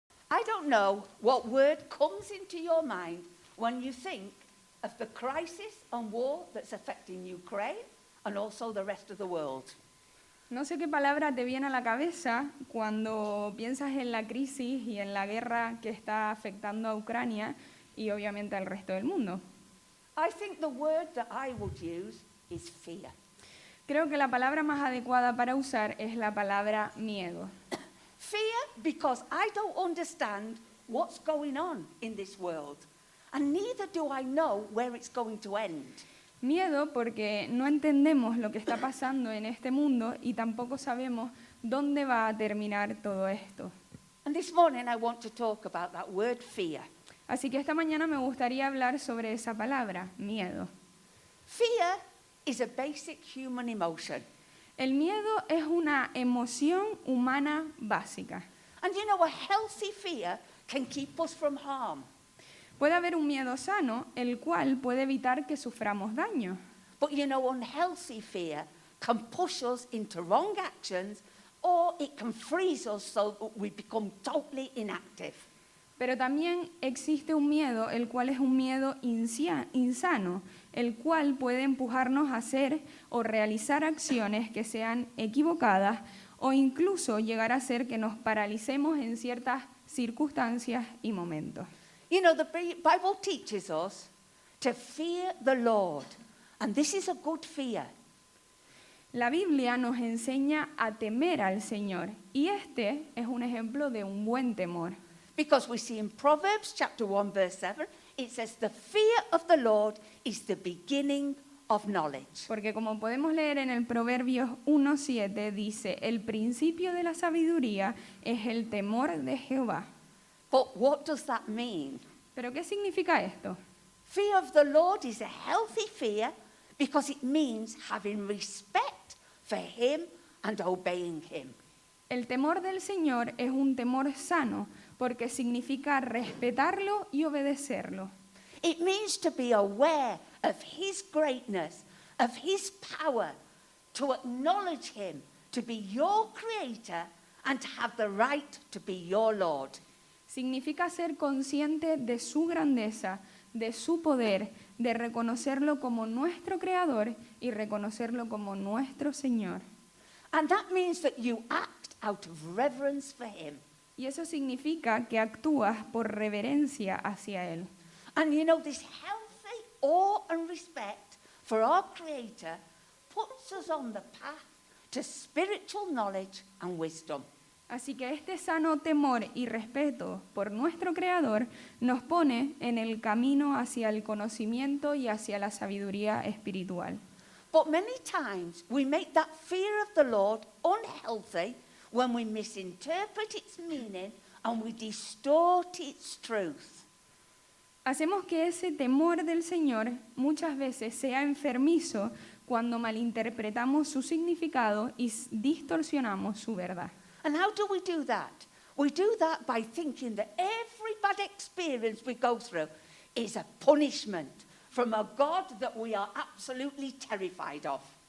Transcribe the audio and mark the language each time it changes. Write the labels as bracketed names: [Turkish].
[English] I don't know what word comes into your mind when you think of the crisis and war that's affecting Ukraine and also the rest of the world. [Spanish] No sé qué palabra te viene a la cabeza cuando piensas en la crisis y en la guerra que está afectando a Ucrania y obviamente al resto del mundo. [English] I think the word that I would use is fear. [Spanish] Creo que la palabra más adecuada para usar es la palabra miedo. [English] Fear because I don't understand what's going on in this world, and neither do I know where it's going to end. [Spanish] Miedo porque no entendemos lo que está pasando en este mundo y tampoco sabemos dónde va a terminar todo esto. [English] And this morning I want to talk about that word fear. [Spanish] Así que esta mañana me gustaría hablar sobre esa palabra, miedo. [English] Fear is a basic human emotion. [Spanish] El miedo es una emoción humana básica. [English] And you know, a healthy fear can keep us from harm. [Spanish] Puede haber un miedo sano, el cual puede evitar que suframos daño. [English] But you know, unhealthy fear can push us into wrong actions, or it can freeze us so that we become totally inactive. [Spanish] Pero también existe un miedo, el cual es un miedo insano, el cual puede empujarnos a hacer o realizar acciones que sean equivocadas o incluso llegar a hacer que nos paralicemos en ciertas circunstancias y momentos. [English] You know, the Bible teaches us to fear the Lord, and this is a good fear. [Spanish] La Biblia nos enseña a temer al Señor y este es un ejemplo de un buen temor. [English] Because we see in Proverbs chapter 1 verse 7, it says the fear of the Lord is the beginning of knowledge. [Spanish] Porque como podemos leer en el Proverbios 1:7 dice, el principio de la sabiduría es el temor de Jehová. [English] But what does that mean? [Spanish] ¿Pero qué significa esto? [English] Fear of the Lord is a healthy fear because it means having respect for him and obeying him. [Spanish] El temor del Señor es un temor sano porque significa respetarlo y obedecerlo. [English] It means to be aware of his greatness, of his power, to acknowledge him, to be your creator and to have the right to be your Lord. [Spanish] Significa ser consciente de su grandeza, de su poder, de reconocerlo como nuestro creador y reconocerlo como nuestro Señor. [English] And that means that you act out of reverence for him. [Spanish] Y eso significa que actúas por reverencia hacia Él. [English] And you know, this healthy awe and respect for our Creator puts us on the path to spiritual knowledge and wisdom. [Spanish] Así que este sano temor y respeto por nuestro Creador nos pone en el camino hacia el conocimiento y hacia la sabiduría espiritual. [English] But many times we make that fear of the Lord unhealthy when we misinterpret its meaning and we distort its truth. [Spanish] Hacemos que ese temor del Señor muchas veces sea enfermizo cuando malinterpretamos su significado y distorsionamos su verdad. [English] And how do we do that? We do that by thinking that every bad experience we go through is a punishment from a God that we are absolutely terrified of.